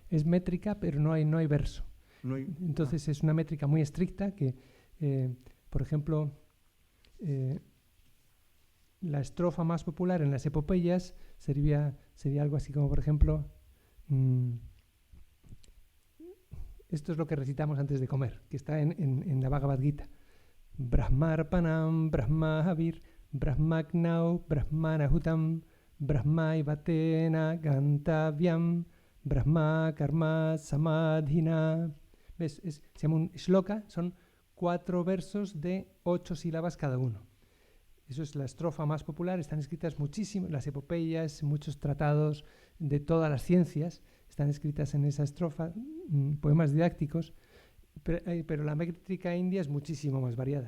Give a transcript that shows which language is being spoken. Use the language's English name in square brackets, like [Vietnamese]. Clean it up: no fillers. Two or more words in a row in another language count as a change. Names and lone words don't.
[Spanish] Es métrica, pero no hay verso. Entonces es una métrica muy estricta que, por ejemplo, la estrofa más popular en las epopeyas sería algo así como, por ejemplo, esto es lo que recitamos antes de comer, que está en la Bhagavad Gita. [Sanskrit] ब्रह्मार्पणं, ब्रह्महविर्, ब्रह्माग्नौ, ब्रह्मणाहुतम्, ब्रह्मैवतेन गन्तव्यं, ब्रह्म कर्म समाधिना. [Spanish] ¿Ves? Se llama un shloka, son 4 versos de 8 sílabas cada uno. Eso es la estrofa más popular, están escritas muchísimas, las epopeyas, muchos tratados de todas las ciencias están escritas en esa estrofa, poemas didácticos, pero la métrica india es muchísimo más variada.